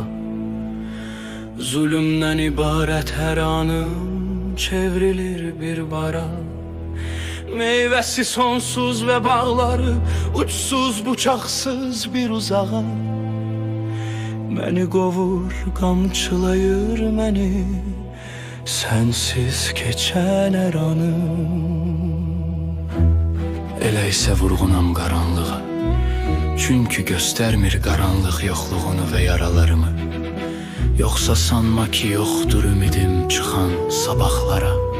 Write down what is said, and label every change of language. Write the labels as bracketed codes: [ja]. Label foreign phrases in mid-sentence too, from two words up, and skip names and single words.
[tr] Zulümden ibaret her anım çevrilir bir bara. Meyvesi sonsuz ve bağları uçsuz bucaksız bir uzağa. [az] Beni qovur, qamçılayır məni sensiz keçən hər anım. Elə isə vurğunam qaranlığa, çünki göstərmir qaranlıq yoxluğunu və yaralarımı. Yoxsa sanma ki yoxdur ümidim çıxan sabahlara.